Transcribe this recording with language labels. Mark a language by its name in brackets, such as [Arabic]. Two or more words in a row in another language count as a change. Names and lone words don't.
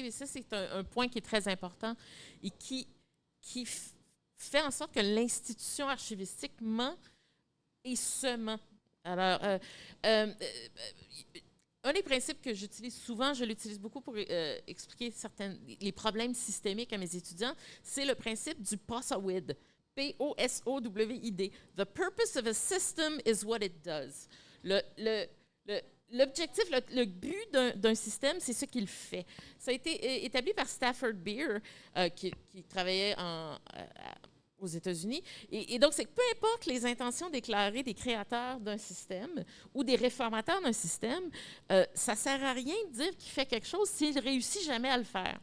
[French] Et ça, c'est un point qui est très important et qui fait en sorte que l'institution archivistique ment et se ment. Alors, un des principes que j'utilise souvent, je l'utilise beaucoup pour expliquer les problèmes systémiques à mes étudiants, c'est le principe du POSOWID. P-O-S-O-W-I-D. [English] The purpose of a system is what it does. [French] L'objectif, le but d'un système, c'est ce qu'il fait. Ça a été établi par Stafford Beer, qui travaillait aux États-Unis. Et donc, c'est que peu importe les intentions déclarées des créateurs d'un système ou des réformateurs d'un système, ça ne sert à rien de dire qu'il fait quelque chose s'il ne réussit jamais à le faire.